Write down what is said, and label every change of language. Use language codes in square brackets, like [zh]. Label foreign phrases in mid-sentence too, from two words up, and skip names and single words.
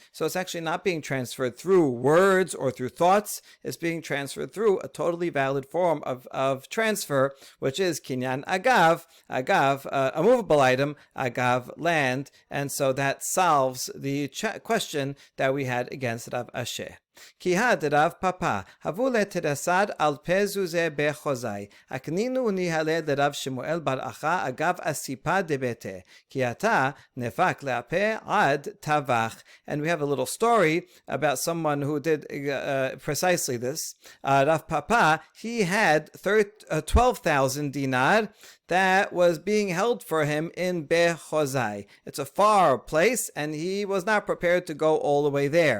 [en] So it's actually not being transferred through words or through thoughts. It's being transferred through a totally valid form of transfer, which is [he] קנין אגב, [en] a movable item, agav land. And so that solves the question that we had against Rav Asher. [arc] כי הד רב פפא הוו לתריסד אל פזוזי בחוזאי אקנינו ניהלה רב שמואל בר אחא אגב אסיפא דביתה כי אתא נפק לאפה עד תואך. [en] And we have a little story about someone who did precisely this. Rav Papa, he had 12,000 dinar that was being held for him in Bechozai. It's a far place, and he was not prepared to go all the way there.